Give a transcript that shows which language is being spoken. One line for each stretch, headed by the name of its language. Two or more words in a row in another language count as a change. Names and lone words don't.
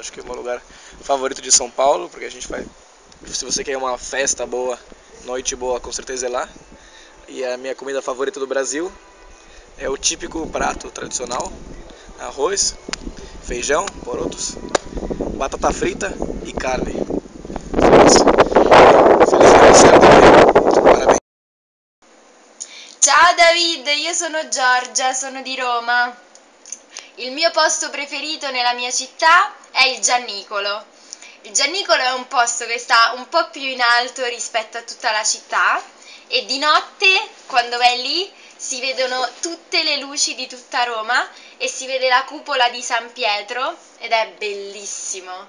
Portuguese: Acho que é o meu lugar favorito de São Paulo, porque a gente vai, se você quer uma festa boa, noite boa, com certeza é lá. E a minha comida favorita do Brasil é o típico prato tradicional: arroz, feijão, porotos, batata frita e carne. Só isso. Feliz aniversário também. Parabéns.
Italian: Ciao David, io sono Giorgia, sono di Roma. Il mio posto preferito nella mia città è il Giannicolo. Il Giannicolo è un posto che sta un po' più in alto rispetto a tutta la città e di notte, quando vai lì, si vedono tutte le luci di tutta Roma e si vede la cupola di San Pietro ed è bellissimo.